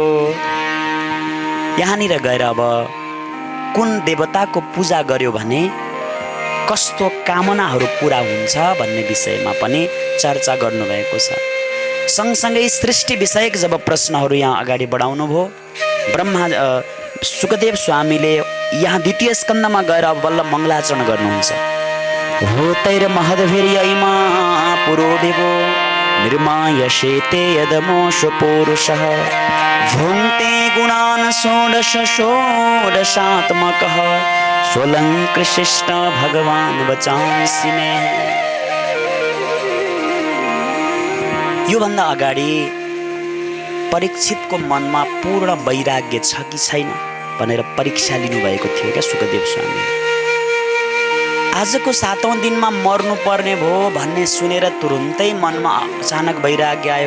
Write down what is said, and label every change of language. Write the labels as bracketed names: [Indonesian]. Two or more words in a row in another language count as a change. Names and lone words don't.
[Nepali] यहाँनिर गएर अब कुन देवताको पूजा गर्यो भने कस्तो कामनाहरू पुरा हुन्छ भन्ने विषयमा पनि चर्चा गर्नुभएको छ। सँगसँगै सृष्टि विषयक जब प्रश्नहरू यहाँ अगाडि बढाउनु भयो, सुखदेव स्वामीले यहाँ द्वितीय स्कन्धमा गएर बल्ल मङ्गलाचरण गर्नुहुन्छ। [Sanskrit] होतैर महद्भिर्यैमा पुरो देवो निर्मायशेते यदमोष पुरुषः भुङ्क्ते गुणान् षोडश षोडशात्मकः स्वलङ्कृशिष्ट भगवान् वचांसि मे। [Nepali] योभन्दा अगाडि परीक्षितको मनमा पूर्ण वैराग्य छ कि छैन भनेर परीक्षा लिनुभएको थियो क्या सुखदेव स्वामी। आजको 7औं दिनमा मर्नुपर्ने भयो भन्ने सुनेर तुरुन्तै मनमा अचानक वैराग्य आयो।